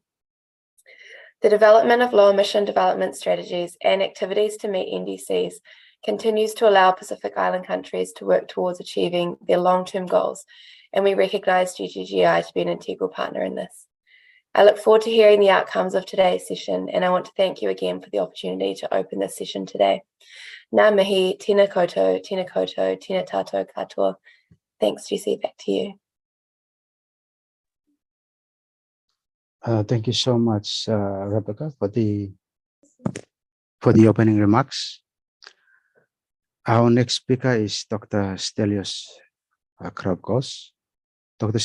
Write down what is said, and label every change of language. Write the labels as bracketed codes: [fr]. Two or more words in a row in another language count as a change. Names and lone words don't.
[en] The development of low emission development strategies and activities to meet NDCs continues to allow Pacific Island countries to work towards achieving their long-term goals, and we recognise GGGI to be an integral partner in this. I look forward to hearing the outcomes of today's session, and I want to thank you again for the opportunity to open this session today. [mi] Ngā mihi, tēnā koutou, tēnā tātou katoa. [en] Thanks, Jessie, back to you. Thank you so much, Rebecca, for the opening remarks. Our next speaker is Dr. Stelios Kraukos. Dr.